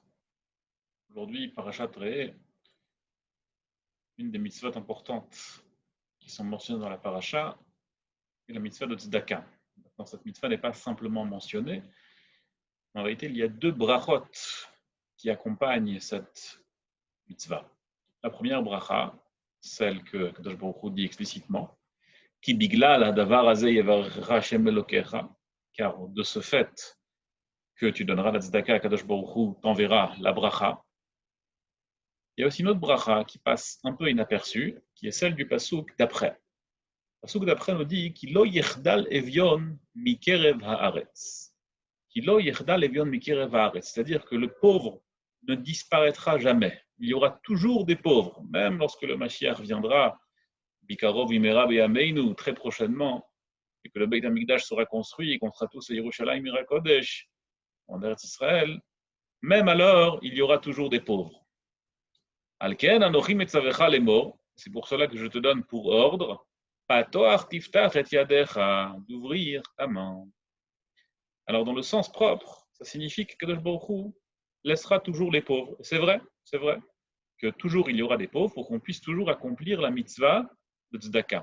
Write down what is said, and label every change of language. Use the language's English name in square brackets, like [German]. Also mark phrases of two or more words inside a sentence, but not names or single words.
[French] Aujourd'hui, Parashat Re'eh, une des mitzvot importantes qui sont mentionnées dans la paracha, est la mitzvah de Tzedaka. Maintenant, cette mitzvah n'est pas simplement mentionnée. En réalité, il y a deux brachot qui accompagnent cette mitzvah. La première bracha, celle que Kadosh Baruch Hu dit explicitement, [Hebrew] כי בגלל הדבר הזה יברכך ה' אלהיך, [French] car de ce fait que tu donneras la Tzedaka à Kadosh Baruch Hu, t'enverra la bracha. Il y a aussi une autre bracha qui passe un peu inaperçue, qui est celle du passouk d'après. Le passouk d'après nous dit [Hebrew] כי לא יחדל אביון מקרב הארץ. כי לא יחדל אביון מקרב הארץ. [French] C'est-à-dire que le pauvre ne disparaîtra jamais. Il y aura toujours des pauvres, même lorsque le Mashiach viendra, [Hebrew] בקרוב במהרה בימינו, [French] très prochainement, et que le Beit HaMikdash sera construit et qu'on sera tous à Yerushalayim Ira Kodesh, en Eretz Israël. Même alors, il y aura toujours des pauvres. [Hebrew] על כן אנכי מצוך לאמר. [French] C'est pour cela que je te donne pour ordre, [Hebrew] פתח תפתח את ידך, [French] d'ouvrir ta main. Alors dans le sens propre, ça signifie que Kadosh Baruch Hu laissera toujours les pauvres. C'est vrai que toujours il y aura des pauvres pour qu'on puisse toujours accomplir la mitzvah de tzedaka.